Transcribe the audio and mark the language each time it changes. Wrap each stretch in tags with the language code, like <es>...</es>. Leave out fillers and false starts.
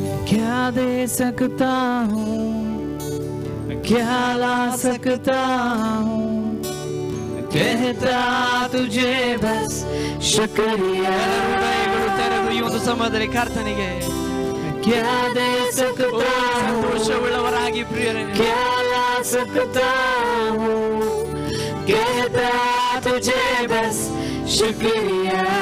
<hi>क्या दे सकता हूँ, क्या ला सकता हूँ, कहता तुझे बस शुक्रिया.</hi> <kn>ಹೃದಯಗಳು ತೆರೆದು ಈ ಒಂದು ಸಮಯದಲ್ಲಿ ಕರ್ತನಿಗೆ</kn> <hi>क्या दे सकता हूँ,</hi> <kn>ಸಂತೋಷವುಳ್ಳವರಾಗಿ ಪ್ರಿಯರೇ,</kn> <hi>क्या ला सकता हूँ, कहता तुझे बस शुक्रिया.</hi>